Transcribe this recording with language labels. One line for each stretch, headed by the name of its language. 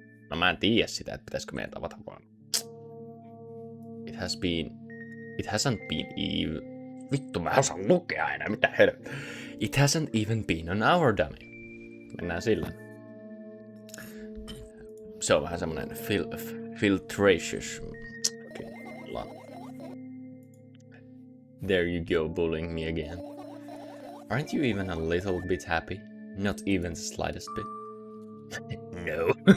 Finnish: No mä en tiedä sitä, että pitäisikö meidän tavata vaan.
English: It hasn't been even...
Finnish: Vittu mä osaan lukea enää, mitä helvettiä.
English: It hasn't even been an hour, dummy.
Finnish: Mennään sillä. Se on vähän semmonen filtratious.
English: Okay, there you go, bullying me again. Aren't you even a little bit happy? Not even the slightest bit. No.